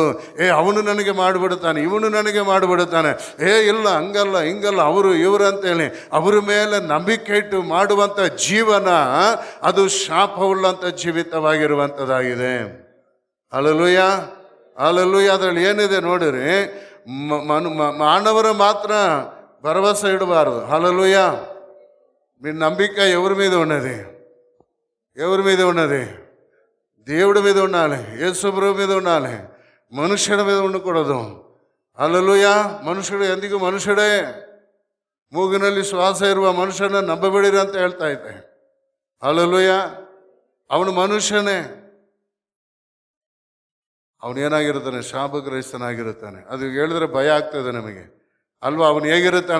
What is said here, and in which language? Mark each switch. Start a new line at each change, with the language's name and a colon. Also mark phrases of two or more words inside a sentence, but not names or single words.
Kannada: ಅವನು ನನಗೆ ಮಾಡಿಬಿಡುತ್ತಾನೆ, ಇವನು ನನಗೆ ಮಾಡಿಬಿಡುತ್ತಾನೆ, ಇಲ್ಲ ಹಂಗಲ್ಲ ಹಿಂಗಲ್ಲ, ಅವರು ಇವರು ಅಂತೇಳಿ ಅವರ ಮೇಲೆ ನಂಬಿಕೆ ಇಟ್ಟು ಮಾಡುವಂಥ ಜೀವನ ಅದು ಶಾಪವುಳ್ಳಂಥ ಜೀವಿತವಾಗಿರುವಂಥದ್ದಾಗಿದೆ. ಹಲ್ಲೆಲೂಯ, ಹಲ್ಲೆಲೂಯ. ಅದರಲ್ಲಿ ಏನಿದೆ ನೋಡಿರಿ, ಮಾನವರ ಮಾತ್ರ ಭರವಸೆ ಇಡಬಾರ್ದು.
Telugu: హల్లెలూయ. మీ నంబిక ఎవరి మీద ఉన్నది? దేవుడి మీద ఉండాలి, యేసుప్రభు మీద ఉండాలి, మనుష్యుడి మీద ఉండకూడదు. హల్లెలూಯಾ.
Kannada: ಮನುಷ್ಯರು ಎಂದಿಗೂ ಮನುಷ್ಯರೇ. ಮೂಗಿನಲ್ಲಿ ಶ್ವಾಸ ಇರುವ ಮನುಷ್ಯನ ನಂಬಬೇಡಿರಿ ಅಂತ ಹೇಳ್ತಾ ಇದ್ದೆ. ಹಲ್ಲೆಲೂಯಾ. ಅವನು ಮನುಷ್ಯನೇ. ಅವನೇನಾಗಿರ್ತಾನೆ? ಶಾಪಗ್ರಸ್ತನಾಗಿರುತ್ತಾನೆ. ಅದು ಹೇಳಿದ್ರೆ ಭಯ ಆಗ್ತದೆ ನಮಗೆ ಅಲ್ವಾ? ಅವನು ಹೇಗಿರುತ್ತಾನೆ?